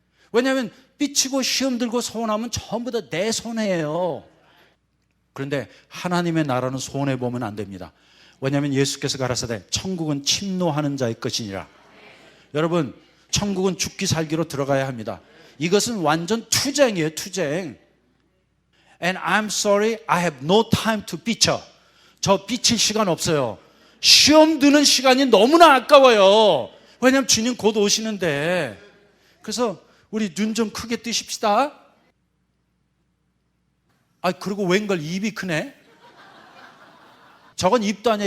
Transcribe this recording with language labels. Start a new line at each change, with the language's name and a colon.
Korean: 왜냐하면 삐치고 시험 들고 서운하면 전부 다 내 손해예요. 그런데 하나님의 나라는 손해보면 안 됩니다. 왜냐하면 예수께서 가라사대 천국은 침노하는 자의 것이니라. 여러분, 천국은 죽기 살기로 들어가야 합니다. 이것은 완전 투쟁이에요. 투쟁.
English: And I'm sorry, I have no time to 삐쳐.
Korean: 저 삐칠 시간 없어요. 시험 드는 시간이 너무나 아까워요. 왜냐하면 주님 곧 오시는데. 그래서 우리 눈 좀 크게 뜨십시다. 그리고 웬걸 입이 크네. 저건 입도 아니야.